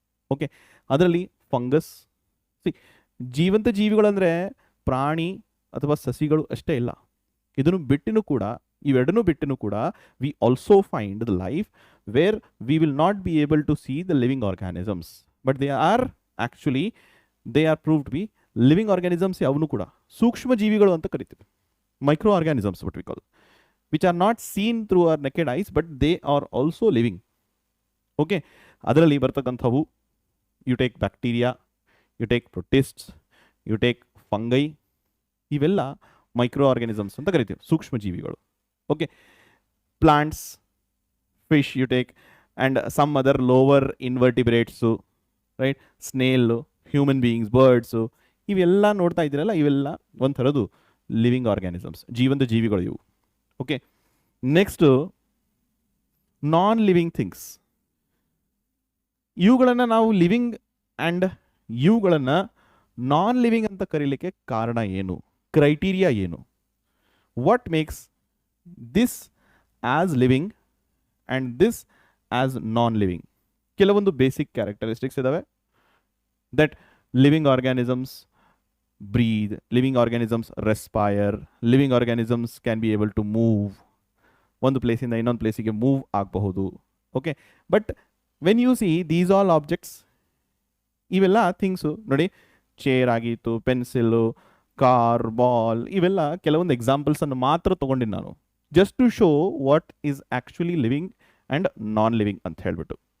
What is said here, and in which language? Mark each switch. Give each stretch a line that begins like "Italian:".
Kannada: Okay, ಅದರಲ್ಲಿ fungus. C ಜೀವಂತ ಜೀವಿಗಳಂದರೆ ಪ್ರಾಣಿ ಅಥವಾ ಸಸಿಗಳು ಅಷ್ಟೇ ಇಲ್ಲ, ಇದನ್ನು ಬಿಟ್ಟಿನೂ ಕೂಡ,
English: ಇವೆರಡನ್ನೂ ಬಿಟ್ಟಿನೂ ಕೂಡ we also find the life where we will not be able to see the living organisms, but they are actually they are proved be living organisms.
Kannada: ಅವನು ಕೂಡ ಸೂಕ್ಷ್ಮ ಜೀವಿಗಳು ಅಂತ ಕರಿತೀವಿ,
English: Micro organisms what we call, which are not seen through our naked eyes but they are also living.
Kannada: Okay, ಅದರಲ್ಲಿ ಬರ್ತಕ್ಕಂಥವು you take bacteria, you take ಪ್ರೊಟಿಸ್ಟ್ಸ್, you take fungi, ಇವೆಲ್ಲ micro organisms ಅಂತ ಕರಿತೀವಿ, ಸೂಕ್ಷ್ಮ ಜೀವಿಗಳು. Okay, plants, fish you take, and some other lower ಇನ್ವರ್ಟಿಬ್ರೇಟ್ಸು, right, ಸ್ನೇಲು, human beings, birds, ಇವೆಲ್ಲ ನೋಡ್ತಾ ಇದ್ದೀರಲ್ಲ, ಇವೆಲ್ಲ ಒಂಥರದ್ದು ಲಿವಿಂಗ್ ಆರ್ಗ್ಯಾನಿಸಮ್ಸ್, ಜೀವಂತ ಜೀವಿಗಳು ಇವು.
English: Okay, next non living things.
Kannada: ಇವುಗಳನ್ನು ನಾವು ಲಿವಿಂಗ್ ಆ್ಯಂಡ್ ಇವುಗಳನ್ನು ನಾನ್ ಲಿವಿಂಗ್ ಅಂತ ಕರೀಲಿಕ್ಕೆ ಕಾರಣ ಏನು, ಕ್ರೈಟೀರಿಯಾ ಏನು?
English: What makes this as living and this as non living?
Kannada: ಕೆಲವೊಂದು ಬೇಸಿಕ್ ಕ್ಯಾರೆಕ್ಟರಿಸ್ಟಿಕ್ಸ್ ಇದ್ದಾವೆ.
English: that living organisms breathe, living organisms respire, living organisms can be able to move,
Kannada: ಒಂದು ಪ್ಲೇಸಿಂದ ಇನ್ನೊಂದು ಪ್ಲೇಸಿಗೆ ಮೂವ್ ಆಗಬಹುದು.
English: okay, but when you see these all objects,
Kannada: ಇವೆಲ್ಲ things ನೋಡಿ, chair ಆಗಿತ್ತು, pencil, car, ball, ಇವೆಲ್ಲ ಕೆಲವೊಂದು ಎಕ್ಸಾಂಪಲ್ಸನ್ನು ಮಾತ್ರ ತೊಗೊಂಡಿನಿ ನಾನು,
English: just to show what is actually living and non living
Kannada: ಅಂತ ಹೇಳ್ಬಿಟ್ಟು.